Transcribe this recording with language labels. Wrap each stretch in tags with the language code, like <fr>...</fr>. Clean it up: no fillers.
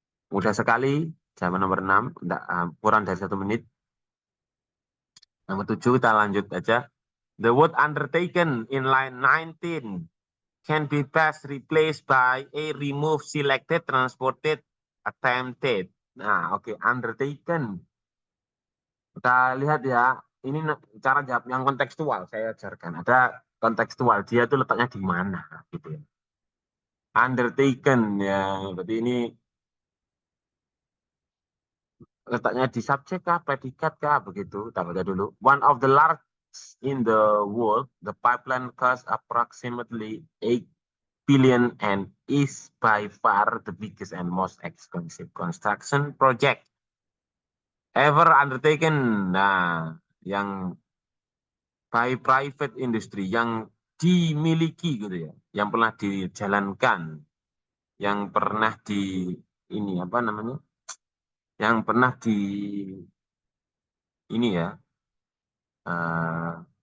<id>Mudah sekali, jawaban nomor 6, nggak, kurang dari 1 menit. Nomor 7 kita lanjut aja.</id> <en>The word undertaken in line 19 can be best replaced by a remove, selected, transported, attempted.</en> <id>Nah, oke, undertaken. Kita lihat ya, ini cara jawab yang kontekstual saya ajarkan. Ada kontekstual, dia itu letaknya di mana gitu ya. Undertaken ya, berarti ini letaknya di subjek kah, predikat kah, begitu. Kita baca dulu.</id> <en>One of the largest in the world, the pipeline cost approximately 8 billion and is by far the biggest and most expensive construction project ever undertaken.</en> <id>Nah, yang</id> <en>by private industry,</en> <id>yang dimiliki gitu ya, yang pernah dijalankan, yang pernah ini apa namanya, yang pernah ini ya, uh,</id>